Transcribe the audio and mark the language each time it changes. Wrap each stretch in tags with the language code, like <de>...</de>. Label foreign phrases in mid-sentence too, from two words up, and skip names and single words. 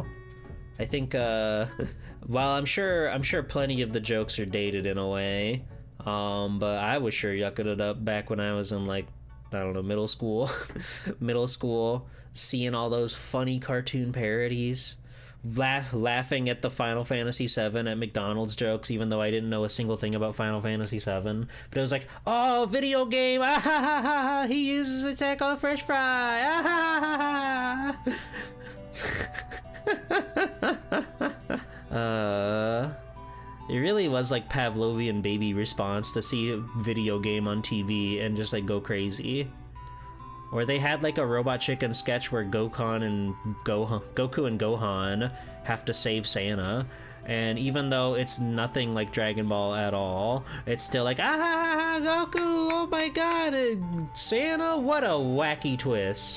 <en>I think, while I'm sure plenty of the jokes are dated in a way, but I was sure yucking it up back when I was in, like, I don't know, middle school. Middle school, seeing all those funny cartoon parodies, laughing at the Final Fantasy VII at McDonald's jokes, even though I didn't know a single thing about Final Fantasy VII. But it was like, oh, video game, ah ha ha ha, he uses attack on Fresh Fry, ah ha ha ha. It really was like Pavlovian baby response to see a video game on TV and just like go crazy. Or they had like a Robot Chicken sketch where Goku and Gohan have to save Santa, and even though it's nothing like Dragon Ball at all, it's still like, ah, Goku, oh my god, Santa, what a wacky twist.</en>